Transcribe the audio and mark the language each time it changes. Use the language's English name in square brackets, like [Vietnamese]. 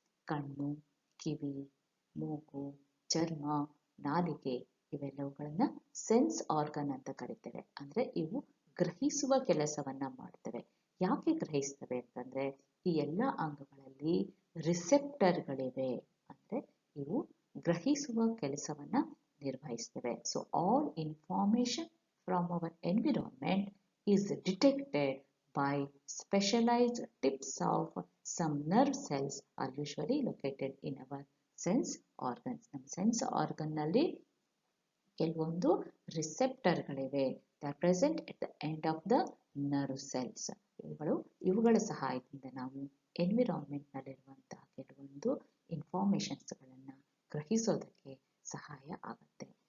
[Kannada] ಕಣ್ಣು, ಕಿವಿ, ಮೂಗು, ಚರ್ಮ, ನಾಲಿಗೆ, ಇವೆಲ್ಲವುಗಳನ್ನ ಸೆನ್ಸ್ ಆರ್ಗನ್ ಅಂತ ಕರಿತೇವೆ. ಅಂದರೆ ಇವು ಗ್ರಹಿಸುವ ಕೆಲಸವನ್ನ ಮಾಡ್ತವೆ. ಯಾಕೆ ಗ್ರಹಿಸ್ತವೆ ಅಂತಂದ್ರೆ ಈ ಎಲ್ಲ ಅಂಗಗಳಲ್ಲಿ ರಿಸೆಪ್ಟರ್ಗಳಿವೆ, ಅಂದರೆ ಇವು ಗ್ರಹಿಸುವ ಕೆಲಸವನ್ನ ನಿರ್ವಹಿಸ್ತವೆ. [English] So all information from our environment is detected by specialized tips of some nerve cells are usually located in our sense organs. [Kannada] ನಮ್ಮ ಸೆನ್ಸ್ ಆರ್ಗನ್ನಲ್ಲಿ ಕೆಲವೊಂದು ರಿಸೆಪ್ಟರ್ಗಳಿವೆ. [English] They are present at the end of the nerve cells. [Kannada] ಇವುಗಳ ಸಹಾಯದಿಂದ ನಾವು ಎನ್ವಿರಾನ್ಮೆಂಟ್ನಲ್ಲಿರುವಂತಹ ಕೆಲವೊಂದು ಇನ್ಫಾರ್ಮೇಷನ್ಸ್ಗಳನ್ನು ಗ್ರಹಿಸೋದಕ್ಕೆ ಸಹಾಯ ಆಗುತ್ತೆ.